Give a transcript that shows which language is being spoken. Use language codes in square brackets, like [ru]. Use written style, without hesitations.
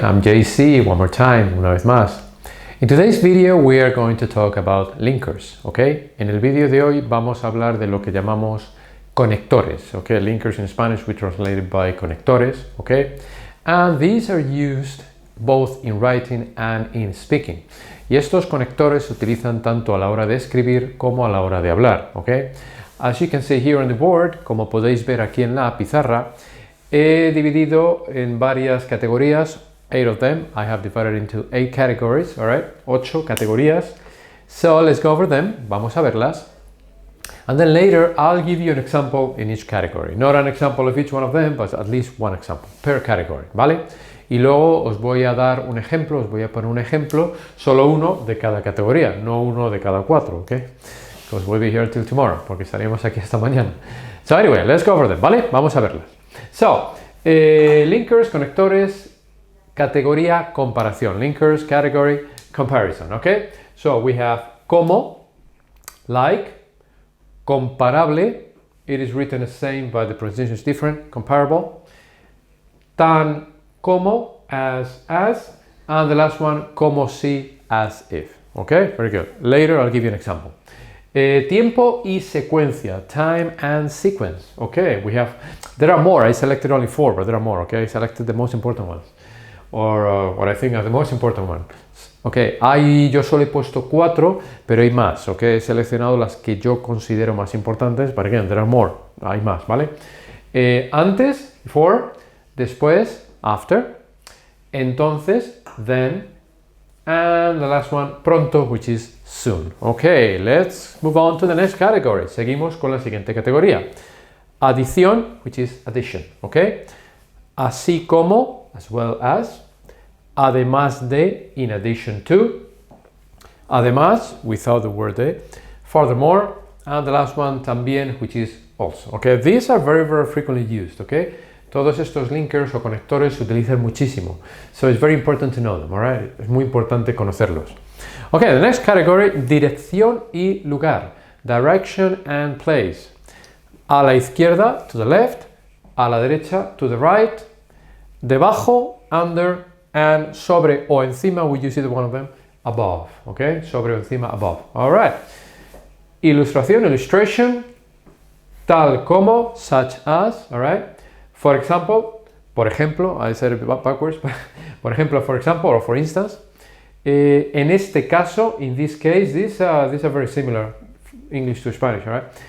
[en] I'm JC, one more time, una vez más. In today's video we are going to talk about linkers, ¿ok? [es] En el vídeo de hoy vamos a hablar de lo que llamamos conectores, ¿ok? [en] Linkers in Spanish we translate it by conectores, ¿ok? And these are used both in writing and in speaking. [es] Y estos conectores se utilizan tanto a la hora de escribir como a la hora de hablar, ¿ok? As you can see here on the board, como podéis ver aquí en la pizarra, he dividido en varias categorías, 8 of them. [en] I have divided into 8 categories, all right? 8 categorías. So let's go over them. Vamos a verlas. And then later, I'll give you an example in each category. Not an example of each one of them, but at least one example per category, ¿vale? [es] Y luego os voy a dar un ejemplo, os voy a poner un ejemplo, solo uno de cada categoría, no uno de cada 4, ¿ok? [en] Because we'll be here till tomorrow, porque estaremos aquí hasta mañana. So anyway, let's go over them, ¿vale? Vamos a verlas. So, linkers, conectores, categoría, comparación. Linkers, category, comparison, ¿ok? So, we have como, like, comparable, it is written the same, but the pronunciation is different, comparable, tan, como, as, and the last one, como si, as if, okay? Very good. Later, I'll give you an example. Tiempo y secuencia, time and sequence. Okay, there are more. I selected only 4, but there are more. Okay, I selected the most important ones, or what I think are the most important ones. [es] Okay, yo solo he puesto 4, pero hay más. Okay, he seleccionado las que yo considero más importantes. [en] But again, there are more. Hay más, ¿vale? Antes, before, después, after, entonces, then, and the last one, pronto, which is soon. Okay, let's move on to the next category. [es] Seguimos con la siguiente categoría. [en] Adición, which is addition. Okay, así como, as well as, además de, in addition to, además, without the word de, furthermore, and the last one, también, which is also. Okay, these are very, very frequently used. Okay. [es] Todos estos linkers o conectores se utilizan muchísimo. [en] So it's very important to know them, alright? [es] Es muy importante conocerlos. Okay, the next category, dirección y lugar. [en] Direction and place. A la izquierda, to the left. A la derecha, to the right. Debajo, under, and sobre o encima, we use either one of them, above. Okay, sobre o encima, above. Alright. Ilustración, illustration. Tal como, such as, alright? For example, por ejemplo, I said it backwards, por ejemplo, for example, or for instance, en este caso, in this case, these are very similar, English to Spanish, all right?